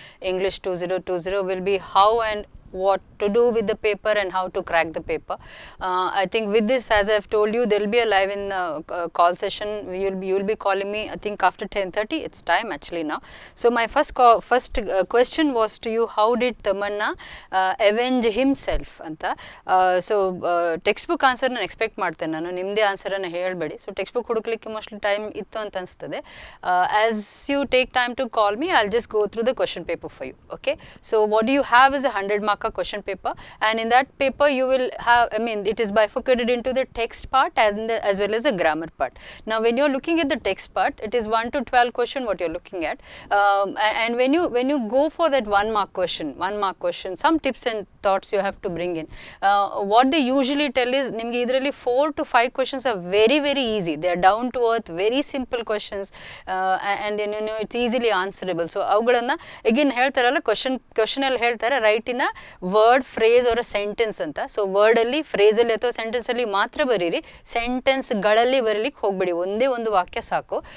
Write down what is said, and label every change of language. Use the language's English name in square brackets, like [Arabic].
[English] English 2020 will be how and what to do with the paper and how to crack the paper. I think with this, as I've told you, there will be a live in call session. You'll be calling me, I think, after 10:30. It's time actually now. So my first question was to you: how did Tamanna avenge himself? Anta. [Kannada] So [English] textbook answer [Kannada] ನಾನು expect ಮಾಡ್ತೇನೆ, ನಾನು ನಿಮ್ಮದೇ ಆನ್ಸರನ್ನು ಹೇಳಬೇಡಿ. So text book ಹುಡುಕ್ಲಿಕ್ಕೆ mostly time ಇತ್ತು ಅಂತ ಅನಿಸ್ತದೆ. [English] As you take time to call me, I just go through the question paper for you. Okay, so what you have is a 100 mark question paper, and in that paper you will have, I mean, it is bifurcated into the text part as well as the grammar part. Now when you are looking at the text part, it is 1 to 12 question what you are looking at, and when you go for that 1 mark question, some tips and thoughts you have to bring in. What they usually tell is [Kannada] nimge idralli [English] 4 to 5 questions are very easy. They are down to earth, very simple questions, and then you know it's easily answerable. So [Kannada] avugalanna [English] again [Kannada] ಹೇಳ್ತಾರಲ್ಲ, [English] question [Kannada] ಅಲ್ಲಿ ಹೇಳ್ತಾರೆ [English] write in a word, phrase or a sentence ಅಂತ. [Kannada] So word ಅಲ್ಲಿ, phrase ಅಲ್ಲಿ ಅಥವಾ sentence ಅಲ್ಲಿ ಮಾತ್ರ ಬರೀರಿ, ಸೆಂಟೆನ್ಸ್ ಗಳಲ್ಲಿ ಬರೀಲಿಕ್ಕೆ ಹೋಗ್ಬೇಡಿ, ಒಂದೇ ಒಂದು ವಾಕ್ಯ ಸಾಕು.